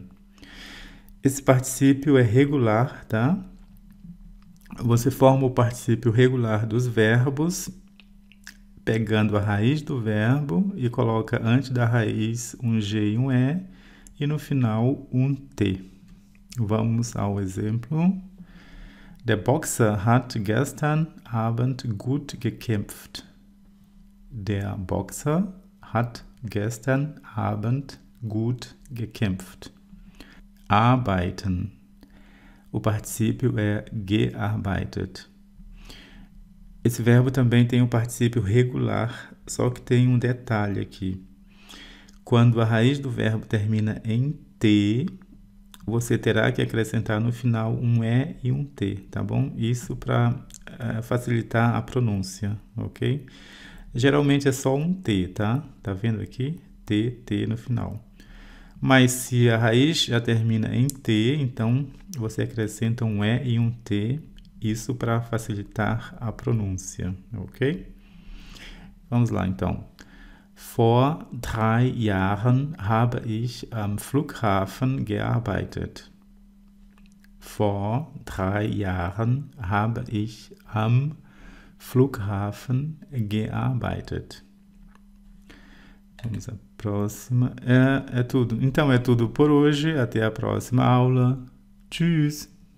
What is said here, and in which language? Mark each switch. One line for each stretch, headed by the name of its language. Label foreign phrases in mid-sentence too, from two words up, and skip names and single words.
Portuguese: Esse particípio é regular, tá? Você forma o particípio regular dos verbos, pegando a raiz do verbo e coloca antes da raiz um G e um E, e no final um T. Vamos ao exemplo.
German: Der Boxer hat gestern Abend gut gekämpft. Der Boxer hat gestern Abend gut gekämpft. Arbeiten.
Portuguese: O particípio é gearbeitet. Esse verbo também tem um particípio regular, só que tem um detalhe aqui. Quando a raiz do verbo termina em T, você terá que acrescentar no final um E e um T, tá bom? Isso para facilitar a pronúncia, ok? Geralmente é só um T, tá? Tá vendo aqui? T, T no final. Mas se a raiz já termina em T, então você acrescenta um E e um T, isso para facilitar a pronúncia, ok? Vamos lá, então.
German: Vor 3 Jahren habe ich am Flughafen gearbeitet. Vor 3 Jahren habe ich am Flughafen gearbeitet.
Portuguese: Vamos à próxima. É tudo. Então é tudo por hoje. Até a próxima aula. Tschüss!